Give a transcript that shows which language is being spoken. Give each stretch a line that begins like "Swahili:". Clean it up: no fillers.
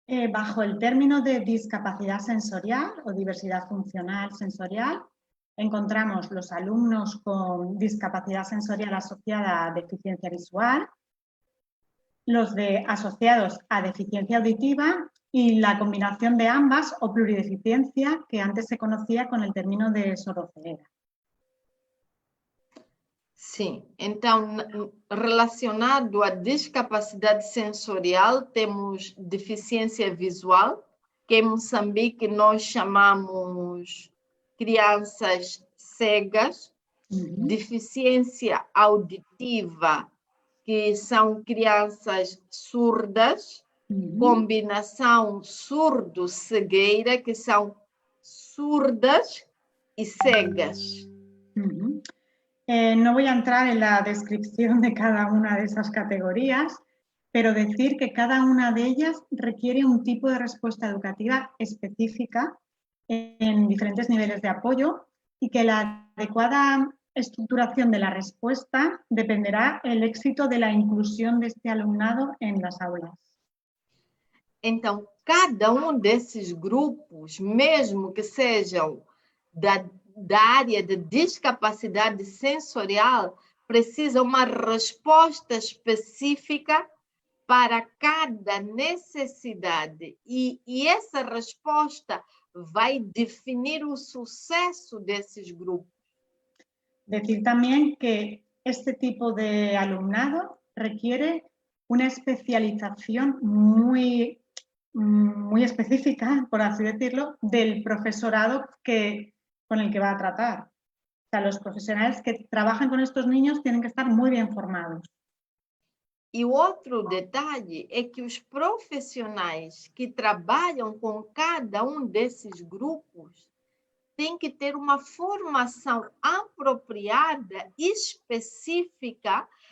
Spanish: Bajo el término de discapacidad sensorial o diversidad funcional sensorial, encontramos los alumnos con discapacidad sensorial asociada a deficiencia visual, los asociados a deficiencia auditiva y la combinación de ambas o plurideficiencia que antes se conocía con el término de sordoceguera.
Portuguese: Sim, então, relacionado à discapacidade sensorial, temos deficiência visual, que em Moçambique nós chamamos crianças cegas, deficiência auditiva, que são crianças surdas, combinação surdo-cegueira, que são surdas e cegas.
Spanish: No voy a entrar en la descripción de cada una de esas categorías, pero decir que cada una de ellas requiere un tipo de respuesta educativa específica en diferentes niveles de apoyo y que la adecuada estructuración de la respuesta dependerá del éxito de la inclusión de este alumnado en las aulas.
Portuguese: Então, cada desses grupos, mesmo que sejam da área de discapacidade sensorial, precisa uma resposta específica para cada necessidade. E essa resposta vai definir o sucesso desses grupos.
Spanish: Decir también que este tipo de alumnado requiere una especialización muy específica, por así decirlo, del profesorado con el que va a tratar. O sea, los profesionales que trabajan con estos niños tienen que estar muy bien formados.
Portuguese: E outro detalhe é que os profissionais que trabalham com cada desses grupos têm que ter uma formação apropriada, específica,